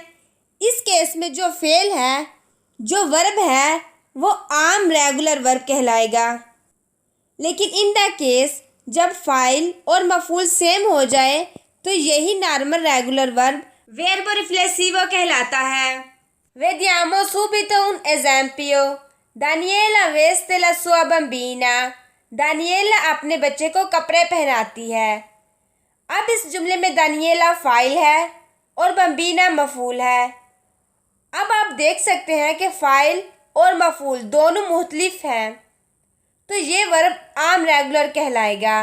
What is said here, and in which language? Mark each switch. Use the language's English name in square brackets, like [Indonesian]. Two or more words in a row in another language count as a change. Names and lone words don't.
[Hindi] इस केस में जो फ़ेल है, जो वर्ब है, वो आम [English] regular verb [Hindi] कहलाएगा। लेकिन [English] in the case [Hindi] जब फ़ाइल और मफ़ूल सेम हो जाए तो यही [English] normal regular verb [Italian] verbo riflessivo [Hindi] कहलाता है। [Italian] Vediamo subito un esempio। Daniela veste la sua bambina। [Hindi] दानिएला अपने बच्चे को कपड़े पहनाती है। अब इस जुमले में दानिएला फ़ाइल है और बम्बीना मफ़ूल है। अब आप देख सकते हैं कि फ़ाइल और मफ़ूल दोनों मुख्तलिफ हैं, तो ये वर्ब आम रेगुलर कहलाएगा।